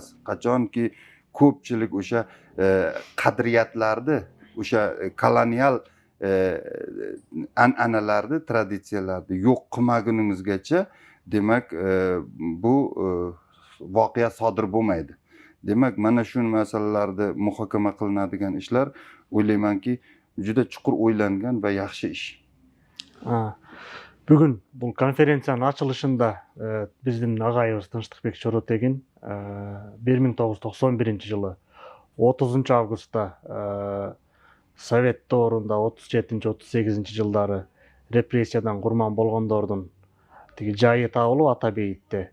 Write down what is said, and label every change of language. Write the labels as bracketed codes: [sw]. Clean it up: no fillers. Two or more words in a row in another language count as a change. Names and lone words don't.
[uz] Qachonki ko'pchilik o'sha qadriyatlarni, o'sha kolonial an'analarni, traditsiyalarni yo'q qilmagunimizgacha, demak bu voqea sodir bo'lmaydi. Demak, mana shu masalalarda muhokama qilinadigan ishlar o'ylaymanki juda chuqur o'ylangan va yaxshi ish. [ky] Бүгүн бул конференциянын ачылышында биздин агайыбыз Тынчтыкбек Чоротегин 1991-жылы 30 августта Совет доорунда 37-38 репрессиядан курман болгондордун тиги жайы табылып Ата Бейитте.